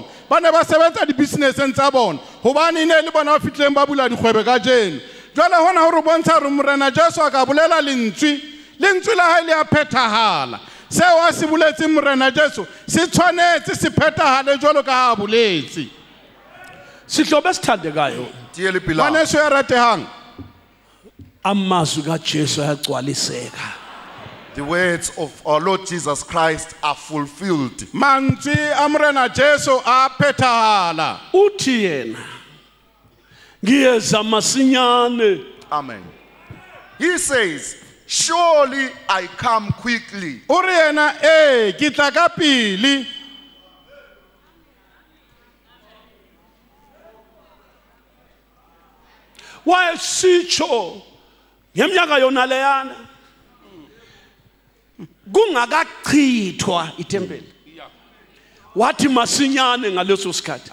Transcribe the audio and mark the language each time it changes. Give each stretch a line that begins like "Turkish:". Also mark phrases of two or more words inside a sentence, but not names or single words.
Southern Sotho: ba ne ba sebetsa di-businesseng tsa bona gobane ne le bona ba fitlhileng ba bula dikgwebe ka jeno jwale gona gore bontsha gore morena Jesu a ka bolela lentswe la hae le a phethagala seo a se boletseng morena Jesu se tshwanetse se phethagale jwalo ka ha a boletse
Zulu: sihlobo esithandekayo
English: Dearly beloved,
Southern Sotho: ngwaneso ya ratehang
Zulu: amazwi kaJesu ayagcwaliseka
English: the words of our Lord Jesus Christ are fulfilled.
Southern Sotho: mantswe a morena Jesu a phethagala
Zulu: uthi yena ngiyeza masinyane
English: Amen. He says, surely I come quickly.
Southern Sotho: o re yena ke tla ka pele
Zulu: wayesitsho ngeminyaka yona leyana kungakachithwa itempeli wathi masinyane ngaleso sikhathi